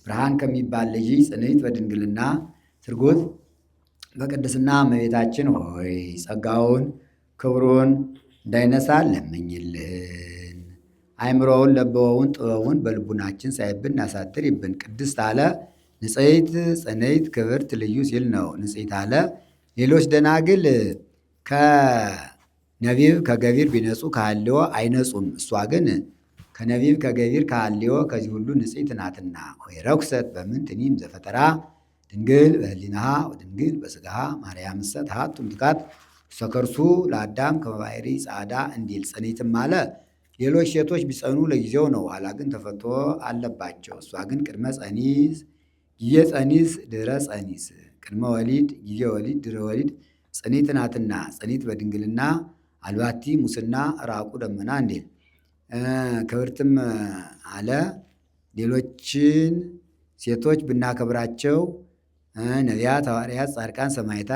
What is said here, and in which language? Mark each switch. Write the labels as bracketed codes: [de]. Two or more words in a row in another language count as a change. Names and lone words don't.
[am] ብርሃን ከሚባል ልጅ ጽንዕት በድንግልና ስርጉት በቅድስና እመቤታችን ሆይ ጸጋውን ክብሩን እንዳይነሳ ለምኝልን። አእምሮውን ለበወውን ጥበቡን በልቡናችን ሳይብን እናሳድር ይብን። ቅድስት አለ ንጽሕት ጽንዕት ክብርት ልዩ ሲል ነው። ንጽሕት አለ ሌሎች ደናግል ከነቢብ ከገቢር ቢነጹ ከሐልዮ አይነጹም። እሷ ግን ከነቢብ ከገቢር ከሐልዮ ከዚህ ሁሉ ንጽሕት ናትና። [gez] ወይ ረኩሰት በምንትኒም ዘፈጠራ ድንግል በህሊናሃ ወድንግል በሥጋሃ ማርያም እሰ ተሃቱ እምትካት ሰከርሱ ለአዳም ከመባሕሪ ጻዕዳ [am] እንዲል ጽኒትም አለ። ሌሎች ሴቶች ቢጸኑ ለጊዜው ነው፣ ኋላ ግን ተፈቶ አለባቸው። እሷ ግን [gez] ቅድመ ጸኒስ ጊዜ ጸኒስ ድረ ጸኒስ ቅድመ ወሊድ ጊዜ ወሊድ ድረ ወሊድ [am] ጽኒት ናትና። ጽኒት በድንግልና [gez] አልባቲ ሙስና ራቁ ደመና [am] እንዲል ክብርትም አለ። ሌሎችን ሴቶች ብናከብራቸው ነቢያት፣ ሐዋርያት፣ ጻድቃን፣ ሰማዕታት፣